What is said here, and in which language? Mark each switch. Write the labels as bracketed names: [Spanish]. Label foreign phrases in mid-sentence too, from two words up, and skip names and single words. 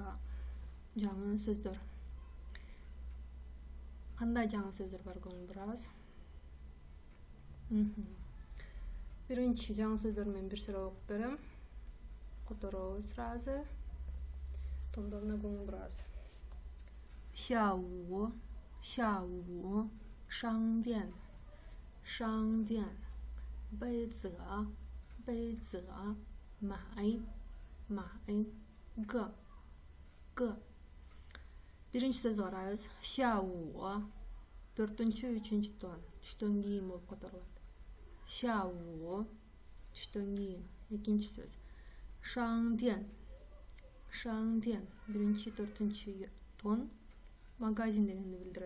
[Kyrgyz] Жаңы сөздөр. Кандай жаңы сөздөр бар көңүл бурабыз? Биринчи жаңы сөздөр менен бир сыра окуп берем. Которобуз сразу. Томдоруна көңүл бурабыз. [Chinese] 下午 商店 杯子 买 个 [Kyrgyz] Биринчи сөз карайбыз. 下午 4-3 тон түштөн кийин болуп которулат. 下午 түштөн кийин. Экинчи сөз. 商店 биринчи 4-чү тон магазин дегенди билдирет.